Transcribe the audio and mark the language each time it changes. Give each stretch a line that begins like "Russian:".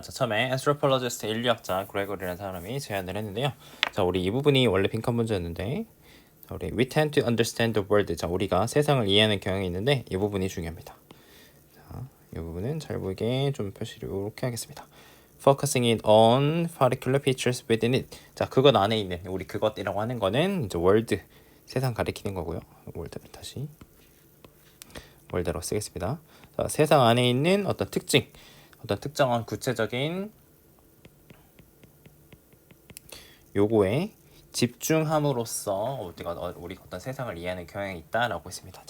Korean: 자, 처음에 anthropologist 인류학자 그레고리라는 사람이 제안을 했는데요. 자, 우리 이 부분이 원래 빈칸 문제였는데, 자, 우리
English: we tend to understand the world.
Korean: 자, 우리가 세상을 이해하는 경향이 있는데 이 부분이 중요합니다. 자, 이 부분은 잘 보이게 좀 표시를 이렇게 하겠습니다.
English: Focusing it on particular features within it.
Korean: 자, 그것 안에 있는 우리 그것이라고 하는 거는 이제 world, 세상 가리키는 거고요. world를 다시 월드로 쓰겠습니다. 자, 세상 안에 있는 어떤 특징, 어떤 특정한 구체적인 요거에 집중함으로써 우리가 어떤 세상을 이해하는 경향이 있다라고 했습니다.